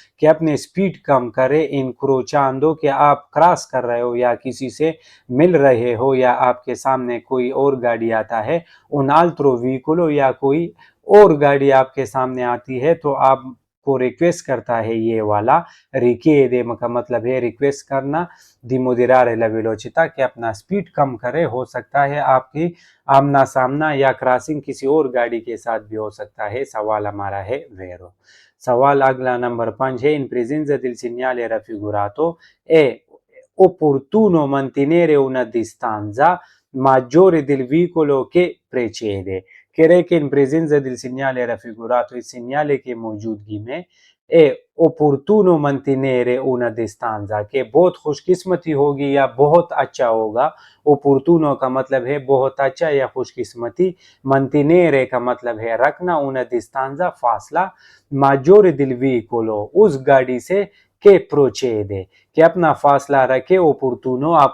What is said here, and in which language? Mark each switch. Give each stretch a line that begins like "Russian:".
Hindi: कि अपने स्पीड कम करे, incrociando कि आप क्रॉस कर रहे हो या किसी से मिल रहे हो या आपके सामने कोई और गाड़ी आता है,
Italian: un altro veicolo
Hindi: या कोई और गाड़ी आपके सामने आती है, तो आपको रिक्वेस्ट करता है ये वाला रिचिede का मतलब है रिक्वेस्ट करना,
Italian: di moderare la velocità
Hindi: कि अपना स्पीड कम करे। हो सकता है आपकी आमना सामना या क्रॉसिंग किसी और गाड़ी के साथ भी हो सकता है। सवाल हमारा है वेरो। सवाल अगला नंबर 5 है
Italian: in presenza del segnale raffigurato è opportuno mantenere una distanza maggiore del veicolo che precede।
Hindi: कह रहे कि इन
Italian: presenza del segnale raffigurato,
Hindi: इस segnale के मौजूदगी में,
Italian: è opportuno mantenere una distanza
Hindi: के बहुत खुशकिस्मती होगी या बहुत अच्छा होगा। opportuno का मतलब है बहुत अच्छा या खुशकिस्मती, mantenere का मतलब है रखना, una distanza फासला,
Italian: maggiore del veicolo
Hindi: उस गाड़ी से, के procede कि अपना फासला रखे, opportuno